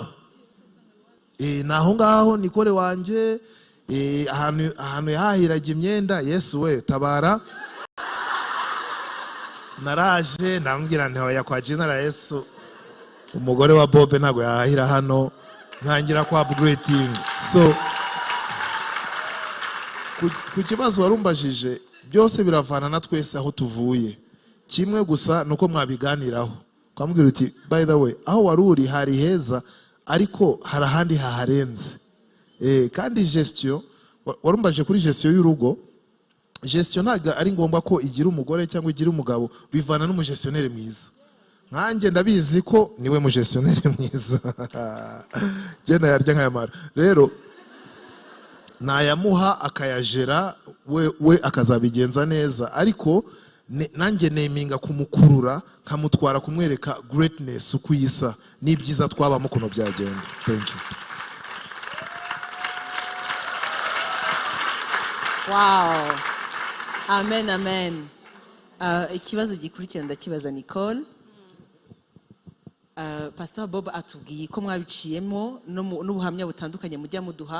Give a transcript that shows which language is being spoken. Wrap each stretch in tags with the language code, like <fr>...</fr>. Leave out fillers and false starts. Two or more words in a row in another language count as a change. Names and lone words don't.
<rw>Naho ngaho Nicole wanje ahantu yahahiraga imyenda, Yesu we tabara, naraje ndambwira nti hoya kwa General Yesu, umugore wa Bob ntago yahahira hano, ntangira kwa upgrading. So ku kibazo warumbajije byose biravana na twese aho tuvuye. Kimwe gusa nuko mwabiganiraho, kwambwira uti</rw> <en>by the way</en> <rw>aho waruri hari heza, ariko hari ahandi haharenze. Kandi gestion warumbaje kuri gestion y'urugo, gestion ntaga ari ngombwa ko igira umugore cyangwa igira umugabo, bivana n'umugestionnaire mwiza. Nkanjye ndabizi ko niwe mugestionnaire mwiza genda yarya nkayamara. Rero nayamuha akayajera we akazabigenza neza, ariko nanjye neminga kumukurura nkamutwara kumwereka greatness uko yisa n'ibyiza twabamo kuno byagenda.</rw> <en>Thank you. Wow. Amen, amen.</en> <rw>Ikibazo gikurikira ndakibaza Nicole. Pastor Bob atubwiye ko mwabiciyemo n'ubuhamya butandukanye mujya muduha.</rw>